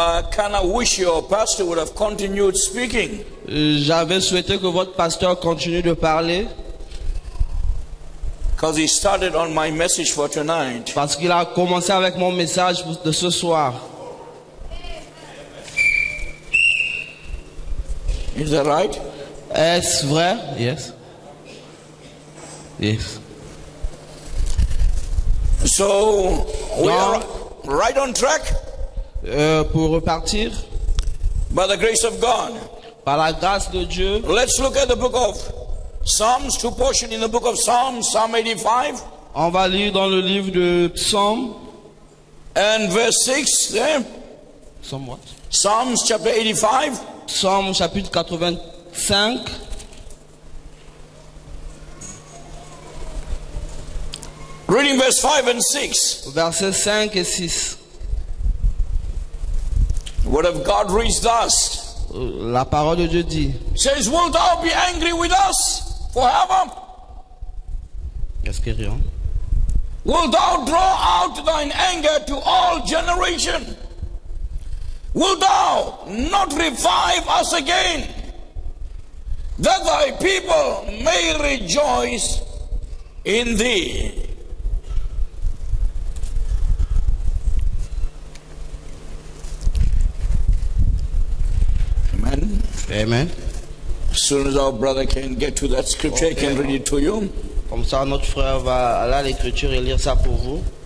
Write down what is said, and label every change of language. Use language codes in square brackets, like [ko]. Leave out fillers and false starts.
[en] Kind of wish your pastor would have continued speaking. [fr] J'avais souhaité que votre pasteur continue de parler [en] Because he started on my message for tonight. [fr] parce qu'il a commencé avec mon message de ce soir. [en] Is that right? [fr] Est-ce vrai? [en] Yes. Yes. So we No. are right on track [fr] Pour repartir, [en] by the grace of God. [fr] par la grâce de Dieu, [en] Let's look at the book of Psalms, two portions in the book of Psalms, Psalm 85 [fr] on va lire dans le livre de Psaume. [en] and verse 6 there. [fr] Psaume [en] what? Psalms chapter 85 [fr] Psaume chapitre 85, [en] reading verse 5 and 6. [fr] versets 5 et 6. [en] The word of God reads thus. [fr] La parole de Dieu dit, [en] Says, wilt thou be angry with us forever? [fr] est-ce qu'il y a rien? [en] Wilt thou draw out thine anger to all generation? Wilt thou not revive us again, that thy people may rejoice in thee? Amen. [fr] Amen. [en] As soon as our brother can get to that scripture, he can read it to you. [fr] Comme ça, notre frère va aller à l'écriture et lire ça pour vous.